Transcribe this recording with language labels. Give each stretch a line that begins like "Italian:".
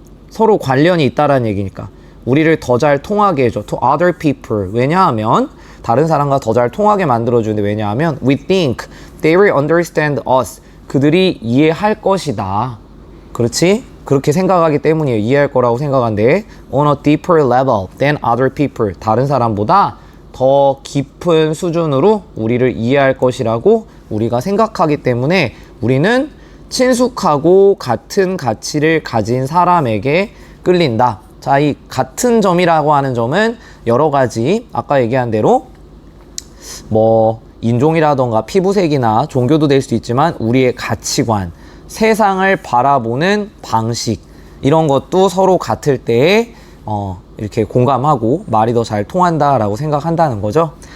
Korean: 서로 관련이 있다라는 얘기니까. 우리를 더 잘 통하게 해줘.
English: To other people.
Korean: 왜냐하면 다른 사람과 더 잘 통하게 만들어주는데, 왜냐하면
English: we think they will understand us.
Korean: 그들이 이해할 것이다. 그렇지? 그렇게 생각하기 때문이에요. 이해할 거라고 생각하는데
English: on a deeper level than other people.
Korean: 다른 사람보다 더 깊은 수준으로 우리를 이해할 것이라고 우리가 생각하기 때문에 우리는 친숙하고 같은 가치를 가진 사람에게 끌린다. 자, 이 같은 점이라고 하는 점은 여러 가지, 아까 얘기한 대로 인종이라던가 피부색이나 종교도 될 수 있지만 우리의 가치관, 세상을 바라보는 방식, 이런 것도 서로 같을 때에 이렇게 공감하고 말이 더 잘 통한다라고 생각한다는 거죠.